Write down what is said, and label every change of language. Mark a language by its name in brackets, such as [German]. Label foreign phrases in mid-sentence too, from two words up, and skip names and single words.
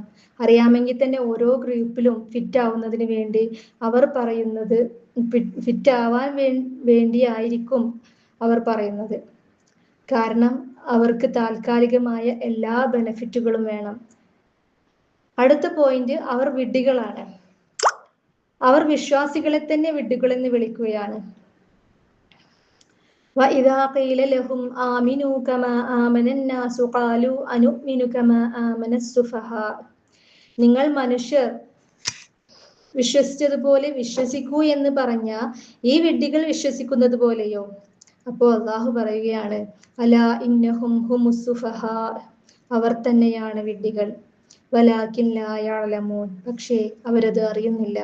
[Malayalam] അറിയാമെങ്കിൽ തന്നെ ഓരോ ഗ്രൂപ്പിലും ഫിറ്റ് ആവുന്നതിന് വേണ്ടി അവർ പറയുന്നത് ഫിറ്റ് ആവാൻ വേണ്ടിയായിരിക്കും അവർ പറയുന്നത്. കാരണം അവർക്ക് താൽക്കാലികമായ എല്ലാ ബെനിഫിറ്റുകളും വേണം. അടുത്ത പോയിന്റ്, അവർ വിഡ്ഢികളാണ്. അവർ വിശ്വാസികളെ തന്നെ വിഡ്ഢികളെന്ന് വിളിക്കുകയാണ്. [Arabic] وَإِذَا قِيلَ لَهُمْ آمِنُوا كَمَا آمَنَ النَّاسُ قَالُوا أَنُؤْمِنُ كَمَا آمَنَ السُّفَهَاءُ [Malayalam] നിങ്ങൾ മനുഷ്യർ വിശ്വസിച്ചതുപോലെ വിശ്വസിക്കൂ എന്ന് പറഞ്ഞ ഈ വിഡ്ഢികൾ വിശ്വസിക്കുന്നത് പോലെയോ? അപ്പോൾ അള്ളാഹു പറയുകയാണ്, [Arabic] ألا إنهم هم السفهاء, [Malayalam] അവർ തന്നെയാണ് വിഡ്ഢികൾ, [Arabic] ولكن لا يعلمون, [Malayalam] പക്ഷേ അവരത് അറിയുന്നില്ല.